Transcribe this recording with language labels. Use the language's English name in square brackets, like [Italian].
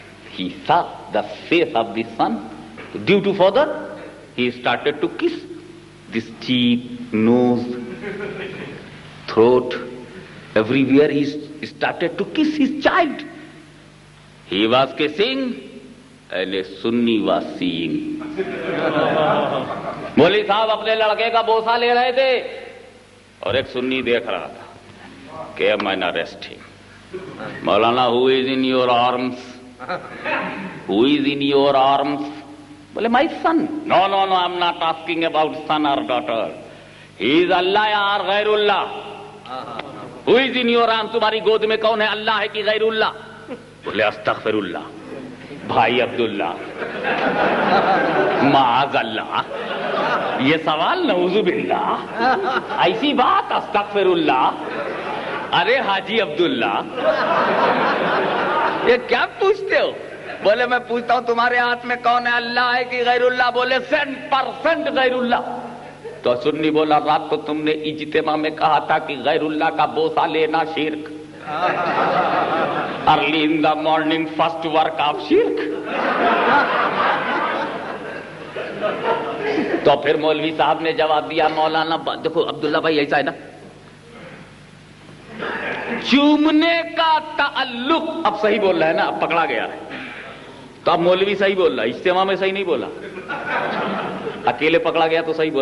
[English] He saw the face of the son. Due to father, he started to kiss this cheek, nose, throat, everywhere he started to kiss his child. He was kissing and a Sunni was seeing. [Hindi] मौलवी साहब अपने लड़के का बोसा ले रहे थे और एक सुन्नी देख रहा था कि [English] I'm arresting. Maulana, who is in your arms? Who is in your arms? Well, my son. No, I'm not asking about son or daughter. He is Allah or Ghairullah. Who is in your arms? [Hindi] तुम्हारी गोद में कौन है, अल्लाह है कि गैरुल्लाह? बोले अस्तगफिरुल्लाह. भाई अब्दुल्ला, माअज़ल्लाह, ये सवाल नऊज़ुबिल्लाह, ऐसी बात अस्तगफिरुल्लाह. अरे हाजी अब्दुल्ला, ये क्या पूछते हो? बोले मैं पूछता हूं तुम्हारे हाथ में कौन है, अल्लाह है कि गैरुल्लाह? बोले 100% गैरुल्लाह. तो सुन्नी बोला रात को तुमने इज्तिमा में कहा था कि गैरुल्लाह का बोसा लेना शिर्क. [English] Early in the morning, first work of shirk. [Hindi] तो फिर मौलवी साहब ने जवाब दिया, मौलाना देखो अब्दुल्ला भाई ऐसा है ना, चूमने का ताल्लुक, अब सही बोल रहा है ना, अब पकड़ा गया है तो अब मौलवी सही बोल रहा है, इज्तिमा में सही नहीं बोला, अकेले पकड़ा गया तो सही बोला.